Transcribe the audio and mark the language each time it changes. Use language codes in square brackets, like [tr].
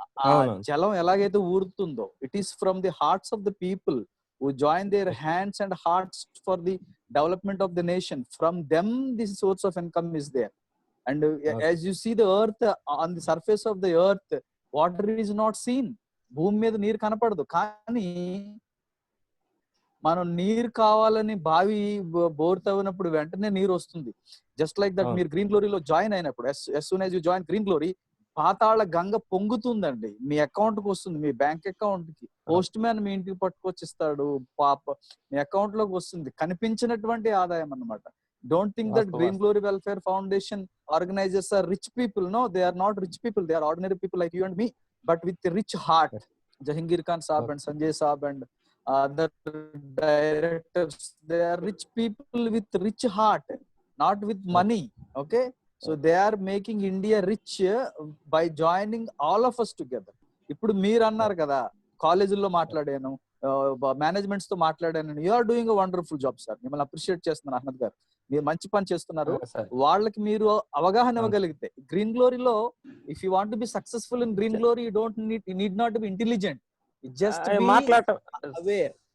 [te] ఆ జలం ఎలాగైతే ఊరుతుందో, [en] It is from the hearts of the people who join their hands and hearts for the development of the nation. From them this source of income is there. And as you see the earth, on the surface of the earth, water is not seen. [te] భూమి మీద నీరు కనపడదు, కానీ మనం నీరు కావాలని బావి bore తవ్వినప్పుడు వెంటనే నీరు వస్తుంది. [en] just like that [te] మీరు గ్రీన్ గ్లోరీలో జాయిన్ అయినప్పుడు, [en] as soon as you join [te] green glory, Patala Ganga పొంగుతుందండి, మీ account కి వస్తుంది, మీ బ్యాంక్ అకౌంట్ కి. పోస్ట్ మ్యాన్ మీ ఇంటికి పట్టుకొచ్చి ఇస్తాడు, మీ అకౌంట్ లోకి వస్తుంది. కనిపించినటువంటి ఆదాయం అన్నమాట. [en] Don't think that Green Glory Welfare Foundation organizers are rich people. No, they are not rich people. They are ordinary people like you and me, but with a rich heart. Jahangir Khan Saab and Sanjay Saab and other directors, they are rich people with rich heart, not with money. Okay, so they are making India rich by joining all of us together. [te] ఇప్పుడు మీరు అన్నారు కదా, కాలేజీల్లో మాట్లాడాను, managements తో మాట్లాడాను. [en] You are doing a wonderful job sir. [te] మిమ్మల్ని appreciate చేస్తున్నాను అహ్మద్ గారు, మీరు మంచి పని చేస్తున్నారు. వాళ్ళకి మీరు అవగాహన ఇవ్వగలిగితే, [en] Green గ్లోరీలో if you want to be successful in Green Glory, you don't need not be intelligent, just aware.